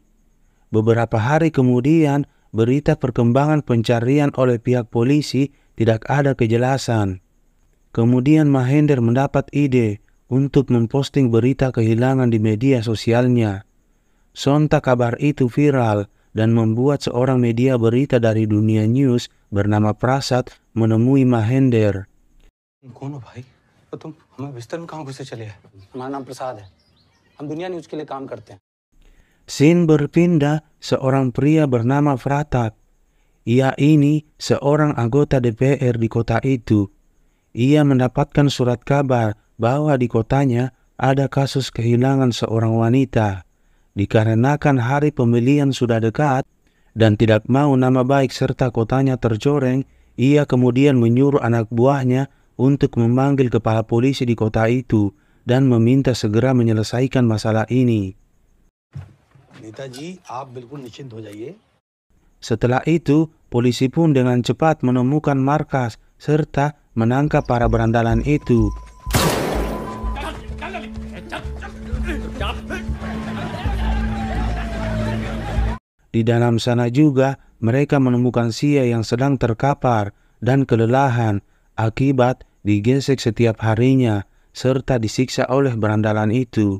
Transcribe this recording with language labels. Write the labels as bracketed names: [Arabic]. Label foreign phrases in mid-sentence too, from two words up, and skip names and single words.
[Indonesian] Beberapa hari kemudian, berita perkembangan pencarian oleh pihak polisi tidak ada kejelasan. Kemudian Mahender mendapat ide untuk memposting berita kehilangan di media sosialnya. Sontak kabar itu viral dan membuat seorang media berita dari dunia news bernama Prasad menemui Mahender. [Hindi] कौन हो भाई? तो तुम हमें बिस्तर में कहाँ घुसे चले हैं? हमारा नाम प्रसाद है. हम दुनिया न्यूज़ के लिए काम करते हैं. [Indonesian] Scene berpindah, seorang pria bernama Pratap. Ia ini seorang anggota DPR di kota itu. Ia mendapatkan surat kabar bahwa di kotanya ada kasus kehilangan seorang wanita. Dikarenakan hari pemilihan sudah dekat Dan tidak mau nama baik serta kotanya tercoreng, ia kemudian menyuruh anak buahnya untuk memanggil kepala polisi di kota itu dan meminta segera menyelesaikan masalah ini. [Hindi] नेताजी आप बिल्कुल निश्चिंत हो जाइए। [Indonesian] Setelah itu, polisi pun dengan cepat menemukan markas serta menangkap para berandalan itu. Di dalam sana juga mereka menemukan Sia yang sedang terkapar dan kelelahan akibat digesek setiap harinya serta disiksa oleh berandalan itu.